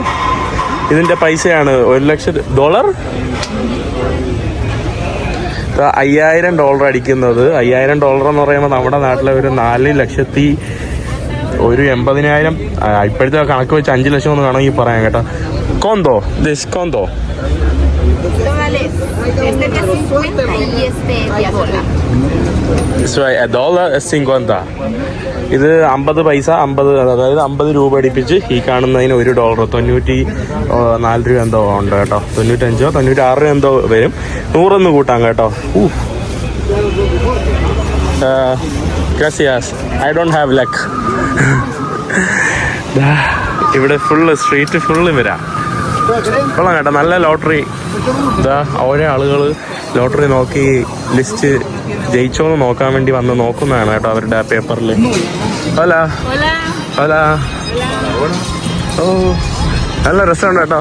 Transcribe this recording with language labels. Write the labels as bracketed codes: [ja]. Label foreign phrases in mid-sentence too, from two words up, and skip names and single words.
[ml] ഇതിൻ്റെ പൈസയാണ് $1,00,000. $5,000 അടിക്കുന്നത്. $5,000 എന്ന് പറയുമ്പോൾ നമ്മുടെ നാട്ടിലെ ഒരു 4,80,000 ഇപ്പോഴത്തെ കണക്ക് വെച്ച് 5 ലക്ഷം എന്ന് വേണമെങ്കിൽ പറയാം കേട്ടോ. [es] cuánto cuánto Dólares. Este de 50 y este de $1. $50. [ml] ഇത് 50 പൈസ 50, അതായത് 50 രൂപ അടിപ്പിച്ച് ഈ കാണുന്നതിന് $1 94 രൂപ എന്തോ ഉണ്ട് കേട്ടോ. 95 96 രൂപ എന്തോ വരും. 100 കൂട്ടാം കേട്ടോ. [es] Gracias. [en] I don't have luck. [ml] ഇവിടെ [en] full street full [ml] വരാം. കൊള്ളാം കേട്ടോ, നല്ല ലോട്ടറി. ഇതാ ഓരോ ആളുകൾ ലോട്ടറി നോക്കി ലിസ്റ്റ് ജയിച്ചോന്ന് നോക്കാൻ വേണ്ടി വന്ന് നോക്കുന്നതാണ് കേട്ടോ അവരുടെ പേപ്പറിൽ. ഹല ഹല ഓ നല്ല രസമുണ്ട് കേട്ടോ.